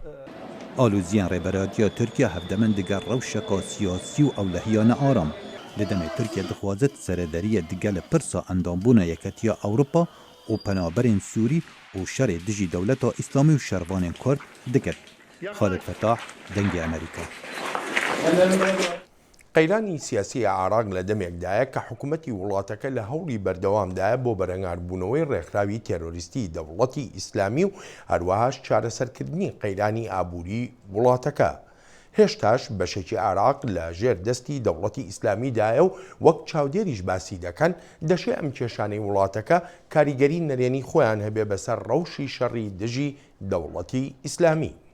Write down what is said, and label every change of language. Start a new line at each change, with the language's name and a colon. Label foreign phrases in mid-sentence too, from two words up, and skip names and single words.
Kurdish: Alûziyên rêberatiya Tirkiye hevdemen diger rewşeka siyasî û ewlehiyane aram. Li demê Tirkiye dixwazet serederiye digel pirsa endambûna Yeketiya Ewropa û penaberên Sûrî û şerê dijî dewleta İslamî û şervanên Kurd dikir. Xalid Fetah, dengê Amerîka.
Central Kurdish: قەیرانی سیاسی عراق لە دەمێکدایە کە حکوومەتی وڵاتەکە لە هەوڵی بەردەوامدایە بۆ بەرەنگاربوونەوەی ڕێکخراوی تێرۆریستی دەوڵەتی ئیسلامی و هەروەهاش چارەسەرکردنی قەیرانی ئابووری وڵاتەکە. هێشتاش بەشێکی عراق لە ژێر دەستی دەوڵەتی ئیسلامیدایە و وەک چاودێریش باسی دەکەن دەشێ ئەم کێشانەی وڵاتەکە کاریگەری نەرێنی خۆیان هەبێ بەسەر ڕەوشی شەڕی دژی دەوڵەتی ئیسلامی.